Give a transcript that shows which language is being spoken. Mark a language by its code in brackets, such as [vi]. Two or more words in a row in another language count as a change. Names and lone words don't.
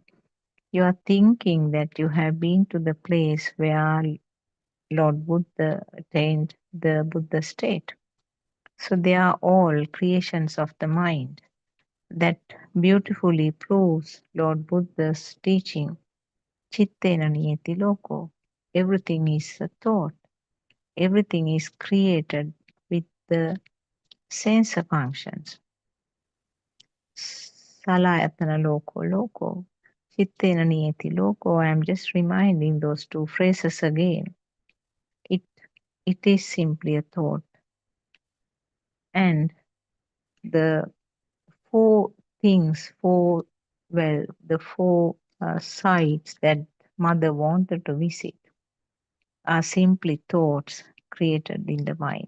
[en] You are thinking that you have been to the place where Lord Buddha attained the Buddha state. So they are all creations of the mind that beautifully proves Lord Buddha's teaching. [pi] Chittena niyati loko. [en] Everything is a thought. Everything is created with the sensor functions. [pi] Salayatana loko. Chittena niyati loko. [en] I am just reminding those two phrases again. It is simply a thought. And the four things, the four sites that Mother wanted to visit are simply thoughts created in the mind.